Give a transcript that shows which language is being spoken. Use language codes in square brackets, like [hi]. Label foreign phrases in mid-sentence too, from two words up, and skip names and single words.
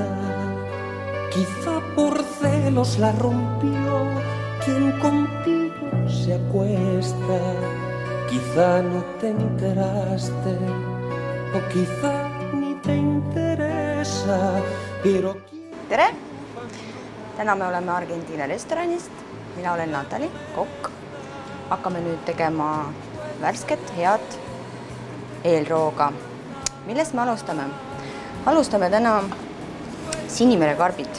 [es] Quizá por celos la rompió quien contigo se acuesta. Quizá no te enteraste o quizá ni te interesa, pero... [et] Tere! Täna me oleme Argentiina restoranist. Mina olen Natali, kokk. Hakkame nüüd tegema värsket, head eelrooga. Millest me alustame? Alustame täna Sinimere karbid.